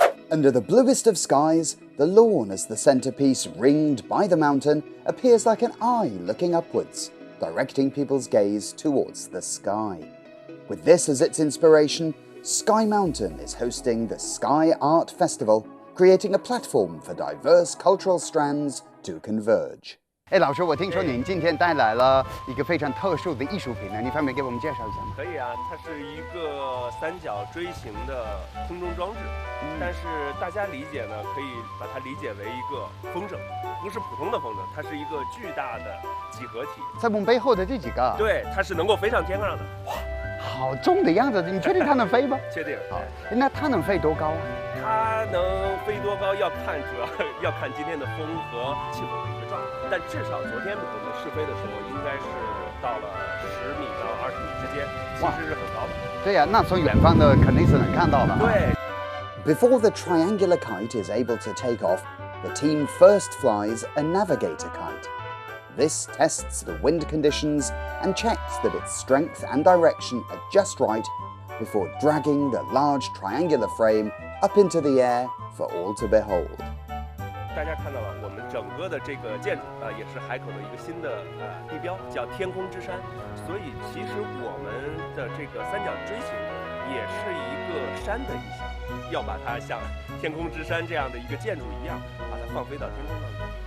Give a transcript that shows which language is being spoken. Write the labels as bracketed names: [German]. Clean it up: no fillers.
[English] Under the bluest of skies, the lawn as the centerpiece ringed by the mountain appears like an eye looking upwards, directing people's gaze towards the sky. With this as its inspiration, Sky Mountain is hosting the Sky Art Festival, creating a platform for diverse cultural strands to converge. [Chinese] 老师，我听说您今天带来了一个非常特殊的艺术品呢，你方便给我们介绍一下吗？可以啊，它是一个3角锥形的空中装置，但是大家理解呢，可以把它理解为一个风筝，不是普通的风筝，它是一个巨大的几何体。在我们背后的这几个，对，它是能够飞上天上的。哇，好重的样子，你确定它能飞吗？确定。好，那它能飞多高啊？它能飞多高主要要看今天的风和气候的一个状态，但至少昨天我们试飞的时候，应该是到了10米到20米之间，其实是很高的。对呀，那从远方的肯定是能看到的。对。 [English] Before the triangular kite is able to take off, the team first flies a navigator kite. This tests the wind conditions and checks that its strength and direction are just right before dragging the large triangular frame up into the air for all to behold. [Chinese] 大家看到了，我们整个的这个建筑也是海口的一个新的地标，叫天空之山。所以其实我们的这个3角锥形也是一个山的意象，要把它像天空之山这样的一个建筑一样，把它放飞到天空上去。